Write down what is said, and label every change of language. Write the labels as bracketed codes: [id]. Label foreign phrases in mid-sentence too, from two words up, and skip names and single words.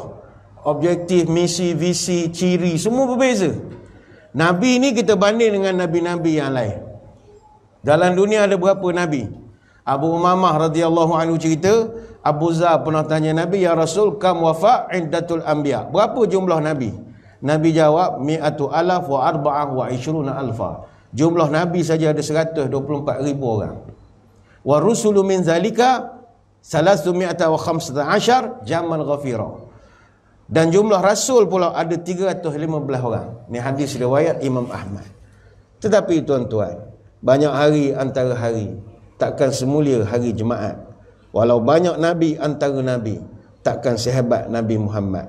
[ms] Objektif, misi, visi, ciri, semua berbeza. Nabi ni kita banding dengan nabi-nabi yang lain. Dalam dunia ada berapa nabi? Abu Umamah [ar] رضي الله عنه [ms] cerita, Abu Zar pernah tanya Nabi, [ar] يا رسول، كم وفاء عدة الأنبياء. [ms] Berapa jumlah Nabi? Nabi jawab, [ar] مائة ألف وأربعة وعشرون ألفا. [ms] Jumlah Nabi saja ada 124,000 orang. [ar] ورسل من ذلك 315 جما غفيرا. [ms] Dan jumlah rasul pula ada 315 orang. Ni hadis riwayat Imam Ahmad. Tetapi tuan-tuan, banyak hari antara hari, takkan semulia hari Jumaat. Walau banyak nabi antara nabi, takkan sehebat Nabi Muhammad.